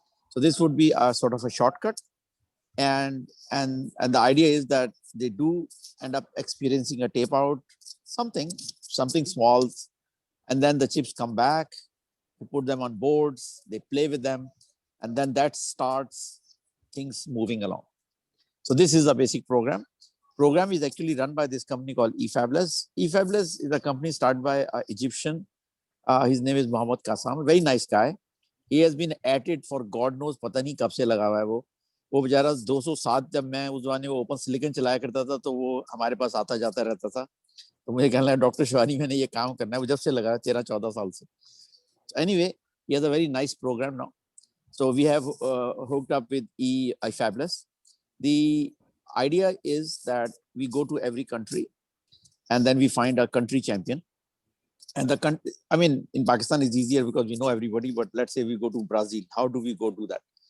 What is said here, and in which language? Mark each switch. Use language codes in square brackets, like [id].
[en] So this would be a sort of a shortcut. And the idea is that they do end up experiencing a tape out, something small, and then the chips come back, you put them on boards, they play with them, and then that starts things moving along. So this is a basic program. Program is actually run by this company called eFabless. eFabless is a company started by an Egyptian. His name is Mohammed Qassam, a very nice guy. He has been at it for God knows, [hi] पता नहीं कब से लगा हुआ है वो बेचारा 207 जब मैं उस जमाने में ओपन सिलिकॉन चलाया करता था तो वो हमारे पास आता जाता रहता था तो मुझे कहने लगा डॉक्टर शिवानी मैंने ये काम करना है वो जब से लगा 13-14 साल से. [en] Anyway, he has a very nice program now. So we have hooked up with eFabless. The idea is that we go to every country and then we find a country champion. And the country, I mean, in Pakistan it's easier because we know everybody, but let's say we go to Brazil, how do we go do that?